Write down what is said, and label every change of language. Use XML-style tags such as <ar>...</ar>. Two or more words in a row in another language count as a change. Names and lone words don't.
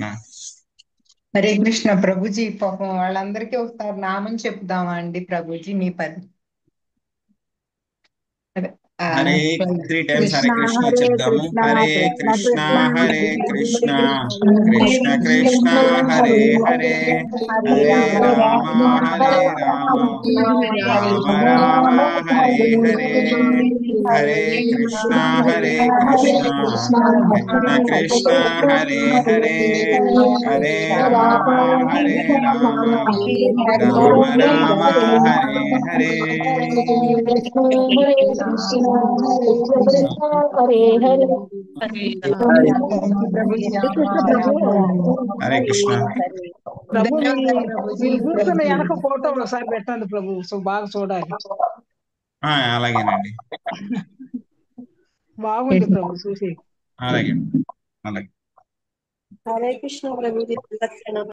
<te>హరే కృష్ణ ప్రభుజీ. పాపం వాళ్ళందరికీ ఒకసారి నామం చెప్దామా అండి ప్రభుజీ? మీ పని హరే 3 times హరే కృష్ణ చెప్దాము.</te> <sa>హరే కృష్ణ హరే కృష్ణ కృష్ణ కృష్ణ హరే హరే, హరే రామ హరే రామ రామ రామ హరే హరే, హరే కృష్ణ కృష్ణ కృష్ణ హరే హరే, హరే రామ హరే రామ రామ రామ హరే హరే.</sa> <te>హరే కృష్ణ. ప్రభు మీరు కూర్చున్న వెనక ఫోటో ఒకసారి పెట్టండి ప్రభు, సో బాగా చూడాలి. అలాగేనండి, బాగుంది ప్రభు చూసి. అలాగే అలాగే. హరే కృష్ణ ప్రభు.</te>